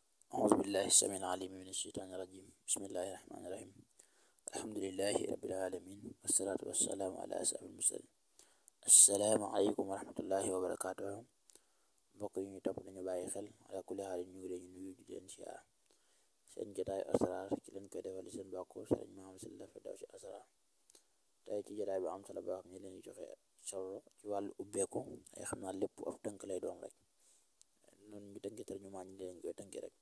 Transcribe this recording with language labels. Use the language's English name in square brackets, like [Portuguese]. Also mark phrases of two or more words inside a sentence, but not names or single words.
[Arabic] أعوذ بالله السميع العليم من الشيطان الرجيم. بسم الله الرحمن الرحيم. الحمد لله رب العالمين والصلاة والسلام على أشرف المرسلين. السلام عليكم ورحمة الله وبركاته. [Wolof] mbokk yi ñu topp nañu bàyyi xel [Arabic] على كل حال [Wolof] ñu ngi leen di nuyu di leen siyaar seen jotaayu asraar ci leen koy defal seen bàkku sëriñ Maam Sylla Firdawsi asraar. tey ci jotaay bi am solo boo xam ne leen di joxe solo ci wàllu ubbeeku ay xam naa lépp af tënk lay doon rek noonu ñu tënkee tar ñu maa ñu leen koy tënkee rek.